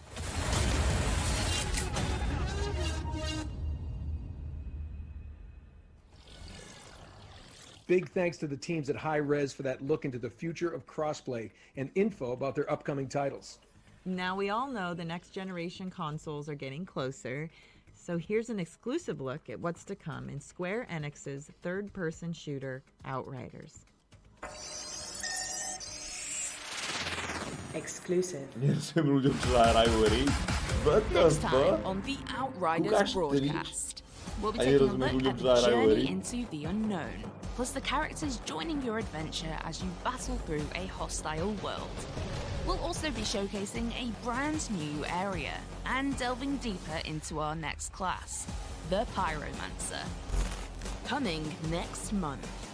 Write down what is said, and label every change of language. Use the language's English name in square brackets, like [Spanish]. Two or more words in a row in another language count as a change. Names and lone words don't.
[English] Big thanks to the teams at Hi-Rez for that look into the future of crossplay and info about their upcoming titles. Now we all know the next generation consoles are getting closer, so here's an exclusive look at what's to come in Square Enix's third-person shooter, Outriders. Exclusive. [Slovak] Nerozumiem ľuďom, čo zahrajú hry. [English] Next time on the Outriders broadcast, we'll be [Slovak] A [English] taking a [Slovak] nerozumiem [English] look [Slovak] ľuďom, [English] at [Slovak] čo [English] the [Slovak] zahrajú hry. [English] journey into the unknown, plus the characters joining your adventure as you battle through a hostile world. We'll also be showcasing a brand new area and delving deeper into our next class, the Pyromancer. Coming next month.